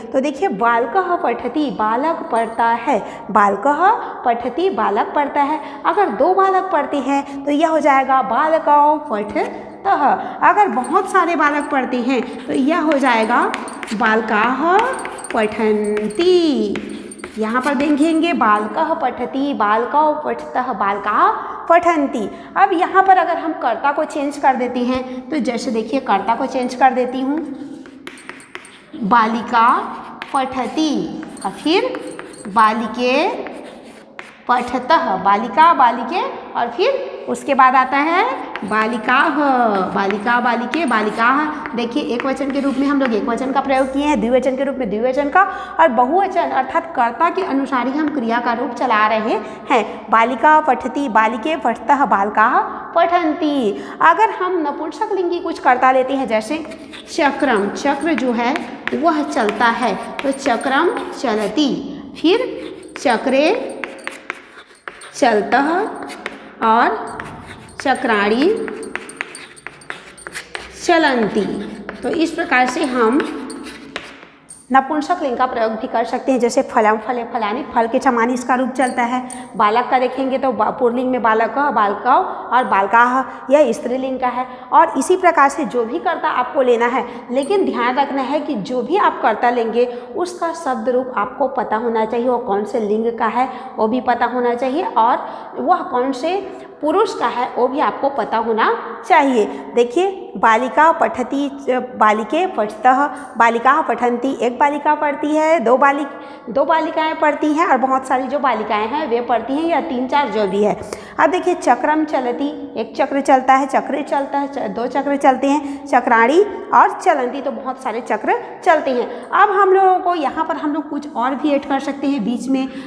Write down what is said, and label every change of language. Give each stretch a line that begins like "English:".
Hindi: तो देखिए
Sanskrit: बालकः पठति,
Hindi: बालक पढ़ता है, बालकः पठति, बालक पढ़ता है। अगर दो बालक पढ़ते हैं तो यह हो जाएगा
Sanskrit: बालकौ पठतः।
Hindi: अगर बहुत सारे बालक पढ़ते हैं तो यह हो जाएगा
Sanskrit: बालकाः पठन्ति।
Hindi: यहाँ पर देखेंगे
Sanskrit: बालकः पठति, बालकौ पठतः, बालकाः पठन्ति।
Hindi: अब यहाँ पर अगर हम कर्ता को चेंज कर देते हैं तो जैसे देखिए कर्ता को चेंज कर देती हूँ,
Sanskrit: बालिका पठति,
Hindi: और फिर
Sanskrit: बालिके पठतः,
Hindi: बालिका बालिके, और फिर उसके बाद आता है बालिकाः, बालिका बालिके, बालिकाः। देखिए एक वचन के रूप में हम लोग एक वचन का प्रयोग किए हैं, द्विवचन के रूप में द्विवचन का, और बहुवचन अर्थात कर्ता के अनुसार ही हम क्रिया का रूप चला रहे हैं।
Sanskrit: बालिका पठति, बालिके पठतः, बालकाः पठन्ति।
Hindi: अगर हम नपुंसकलिंगी कुछ कर्ता लेते हैं, जैसे चक्रम, चक्र जो है वह चलता है, तो
Sanskrit: चक्रम चलति,
Hindi: फिर
Sanskrit: चक्रे चलतः,
Hindi: और
Sanskrit: चक्राणी चलन्ति।
Hindi: तो इस प्रकार से हम नपुंसक लिंग का प्रयोग भी कर सकते हैं, जैसे फलम फले फलानी, फल के समान इसका रूप चलता है। बालक का देखेंगे तो पुल्लिंग में बालकः, बालकौ और बालकाः, यह स्त्रीलिंग का है। और इसी प्रकार से जो भी कर्ता आपको लेना है, लेकिन ध्यान रखना है कि जो भी आप कर्ता लेंगे उसका शब्द रूप आपको पता होना चाहिए, वो कौन से लिंग का है वो भी पता होना चाहिए, और वह कौन से पुरुष का है वो भी आपको पता होना चाहिए।
Sanskrit: देखिए बालिका पठति, बालिके पठतः, बालिकाः पठन्ति।
Hindi: एक बालिका पढ़ती है, दो बालिकाएं पढ़ती हैं, और बहुत सारी जो बालिकाएं हैं वे पढ़ती हैं, या तीन चार जो भी है। अब देखिए
Sanskrit: चक्रम चलति,
Hindi: एक चक्र चलता है, चक्र चलता है, दो चक्र चलते हैं, चक्राणी और चलन्ति, तो बहुत सारे चक्र चलते हैं। अब हम लोगों को यहाँ पर हम लोग कुछ और भी ऐड कर सकते हैं बीच में।